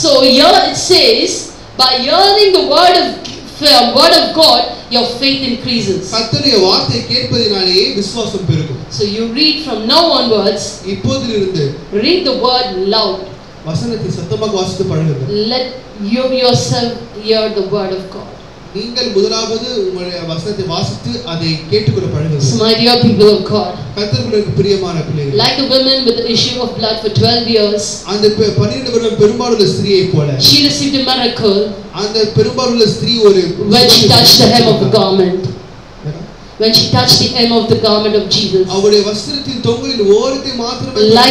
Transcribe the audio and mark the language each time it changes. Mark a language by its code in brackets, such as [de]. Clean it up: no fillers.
[en] So here it says, by hearing the word of God, your faith increases. [ta] கர்த்தருடைய வார்த்தையை கேட்பதினாலே விசுவாசம் பெருகும். [en] So you read from now onwards, [ta] இப்போதிலிருந்து [en] read the word loud. [ta] வசனத்தை சத்தமாக வாசித்து பழகுங்கள். [en] Let you yourself hear the word of God. [ta] நீங்கள் முதலாவது உங்களுடைய வசனத்தை வாசித்து அதை கேட்டுக்கொள்ள பழகுங்கள். [en] So my dear people of God, [ta] கர்த்தருக்கு பிரியமான பிள்ளைகளே, [en] like the woman with the issue of blood for 12 years, [ta] அந்த 12 வருடம் பெரும்பாலுள்ள ஸ்திரியை போல, [en] she received a miracle [ta] அந்த பெரும்பாலுள்ள ஸ்திரீ ஒரு [en] when she touched the hem of the garment. When she touched the hem of the garment of Jesus. [ta] அவருடைய வஸ்திரத்தின் தொங்கலின் ஓரத்தை மாத்திரமே.